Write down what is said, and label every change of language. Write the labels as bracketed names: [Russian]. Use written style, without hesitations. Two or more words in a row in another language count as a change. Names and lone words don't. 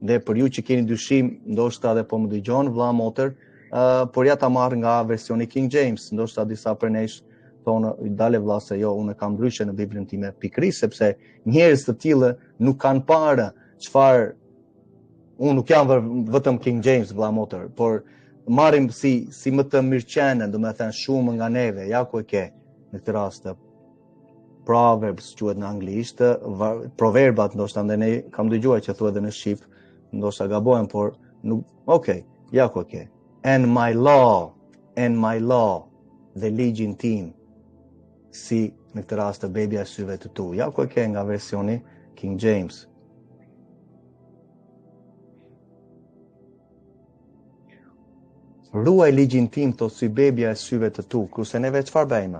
[Albanian] Dhe për ju që keni dyshim, ndoshta edhe po më dëgjon vëlla motër, por ja ta marr nga versioni King James, ndoshta disa prej nesh thonë dale vëlla se jo, unë kam ndryshe në Biblën time, pikërisht sepse njerëz të tillë nuk kanë parë çfarë unë nuk jam vetëm King James vëlla motër, por marrim si më të mirëqenën, domethënë shumë nga neve, ja ku e ke në këtë rast. Proverbs quhet në anglisht, proverbat ndoshta ndaj ne kam dëgjuar që thuhet edhe në shqip, ndoshta gabojmë, por nuk, okay, ja ku e ke. [English] And my law, [Albanian] dhe ligjin tim, si në këtë rast të bebja e syve të tu. Ja ku e ke nga versioni King James. Ruaj ligjin tim, thot si bebja e syve të tu, kurse neve çfarë bëjmë?